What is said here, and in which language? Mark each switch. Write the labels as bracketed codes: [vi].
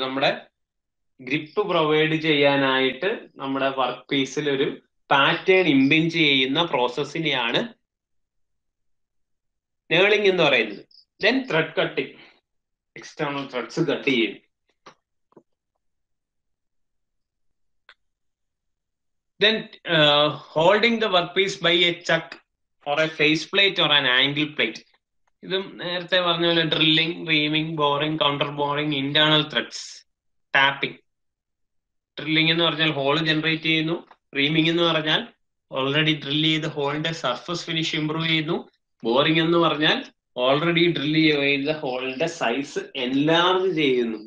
[ml] നമ്മുടെ grip provide ചെയ്യാനായിട്ട് നമ്മുടെ വർക്ക് പീസിൽ ഒരു പാറ്റേൺ ഇംബിഞ്ച് ചെയ്യുന്ന പ്രോസസ്സിനെയാണ് നേളിംഗ് എന്ന് പറയുന്നത്. Then thread cutting, external threads cut ചെയ്യും. [en] Then holding the workpiece by a chuck or a face plate or an angle plate. [ml] ഇതും നേരത്തെ പറഞ്ഞ പോലെ drilling, reaming, boring, counter boring, internal threads, tapping. Drilling എന്ന് പറഞ്ഞാൽ whole generate ചെയ്യുന്നു. Reaming എന്ന് പറഞ്ഞാൽ ഓൾറെഡി ഡ്രില്ല് ചെയ്ത് ഹോളിന്റെ സർഫസ് ഫിനിഷ് ഇംപ്രൂവ് ചെയ്യുന്നു. ബോറിംഗ് എന്ന് പറഞ്ഞാൽ ഓൾറെഡി ഡ്രില്ല് ചെയ്ത ഹോളിന്റെ സൈസ് എൻലാർജ് ചെയ്യുന്നു.